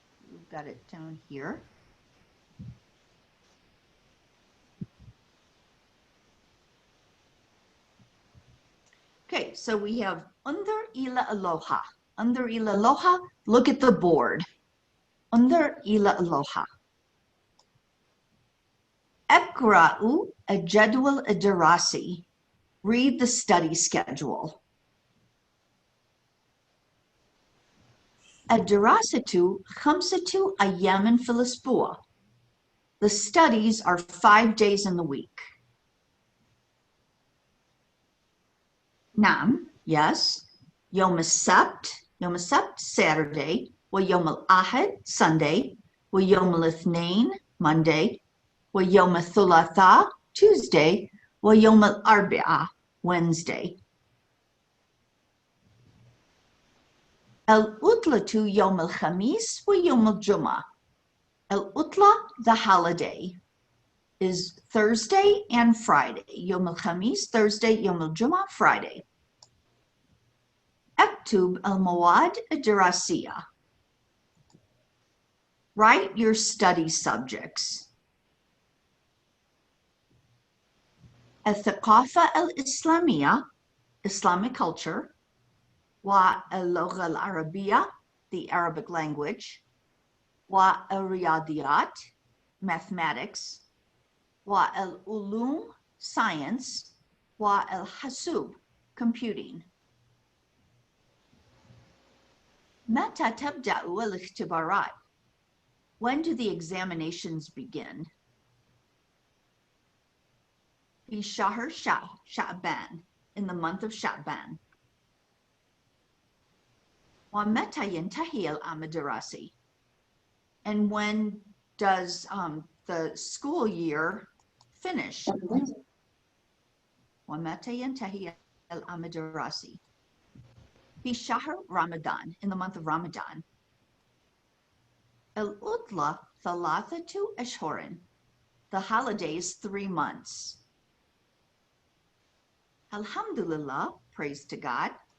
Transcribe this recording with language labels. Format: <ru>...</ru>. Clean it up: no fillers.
<en>We've got it down here. Okay, so we have under ila aloha. Under ila aloha, look at the board. Under ila aloha.</en> <ar>Ekra'u الجدول الدراسي.</ar> <en>Read the study schedule.</en> <ar>الدراسة 5 أيام في الأسبوع.</ar> <en>The studies are 5 days in the week.</en> <ar>نعم,</ar> <en>yes.</en> <ar>يوم السبت</ar> <en>Saturday,</en> <ar>ويوم الأحد Sunday, ويوم الاثنين Monday, ويوم الثلاثاء Tuesday, ويوم الأربعاء Wednesday. العطلة يوم الخميس ويوم الجمعة. العطلة,</ar> <en>the holiday, is Thursday and Friday.</en> <ar>يوم الخميس Thursday, يوم الجمعة Friday. اكتب المواد الدراسية.</ar> <en>Write your study subjects.</en> <ar>الثقافة الإسلامية,</ar> <en>Islamic culture,</en> <ar>واللغة العربية,</ar> <en>the Arabic language, والرياضيات, mathematics, والعلوم, science, والحاسوب, computing.</en> <ar>متى تبدأ الاختبارات?</ar> <en>When do the examinations begin?</en> <ar>في شهر شعبان,</ar> <en>in the month of Sha'ban.</en> <ar>ومتى ينتهي العام الدراسي?</ar> <en>And when does the school year finish?</en> <ar>ومتى ينتهي العام الدراسي? في شهر</ar> <en>Ramadan, in the month of Ramadan.</en> <ar>العطلة 3 أشهر.</ar> <en>The holidays 3 months. Alhamdulillah, praise to God.</en>